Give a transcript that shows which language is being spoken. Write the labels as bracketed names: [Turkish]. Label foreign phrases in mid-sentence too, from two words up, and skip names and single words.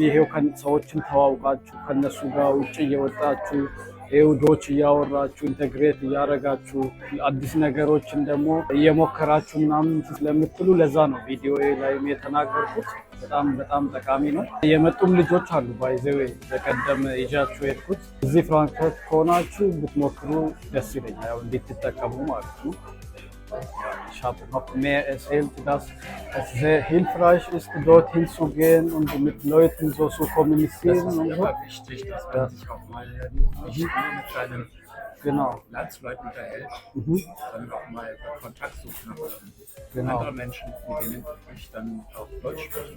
[Amharic] ይሄው ሰዎችን ተዋውቃችሁ ከነሱ ጋር ውጭ እየወጣችሁ ይሄው ዶች እያወራችሁ ኢንተግሬት እያደረጋችሁ አዲስ ነገሮችን ደግሞ እየሞከራችሁ ምናምን ስለምትሉ ለዛ ነው ቪዲዮ ላይ የተናገርኩት። በጣም ጠቃሚ ነው። የመጡም ልጆች አሉ ባይዘው በቀደም ይዣችሁ የሄድኩት እዚህ ፍራንክፈርት ከሆናችሁ ብትሞክሩ ደስ ይለኛል። ያው እንዴት ትጠቀሙ ማለት ነው። [German] Ich habe noch mehr erzählt, dass es sehr hilfreich ist, dorthin zu gehen und mit Leuten so zu kommunizieren. Das ist und so. wichtig, dass man sich auch mal nicht nur mit seinen Landsleuten unterhält, sondern auch mal Kontakt sucht nach anderen Menschen, mit denen ich dann auch Deutsch sprechen.